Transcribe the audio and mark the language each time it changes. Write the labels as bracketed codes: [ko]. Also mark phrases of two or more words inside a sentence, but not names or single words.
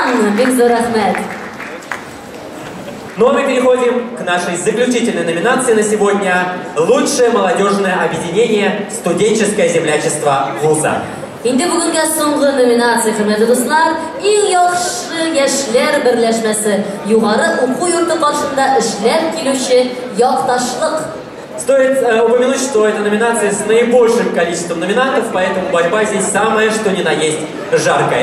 [tt] Бик Рахмет. [ru] Ну а мы переходим к нашей заключительной номинации на сегодня. Лучшее молодежное объединение «Студенческое землячество вуза». [tt] Инде бүгенге соңгы номинация, хөрмәтле дуслар, иң яхшы яшьләр берләшмәсе, югары уку йорты каршында эшләр килүче якташлык. [ru] Стоит упомянуть, что это номинация с наибольшим количеством номинантов, поэтому борьба здесь самая, что ни на есть, жаркая.